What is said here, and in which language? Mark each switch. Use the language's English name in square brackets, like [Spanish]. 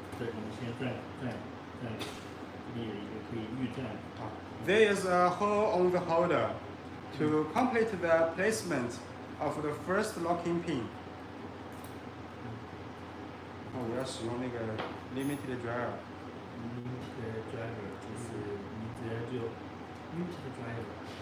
[Chinese] 对，我们先转，这里有一个可以预转。 [English] There is a hole on the holder to complete the placement of the first locking pin. [Chinese] 然后我要使用那个 limited driver。 limited driver 就是你直接就 limited driver。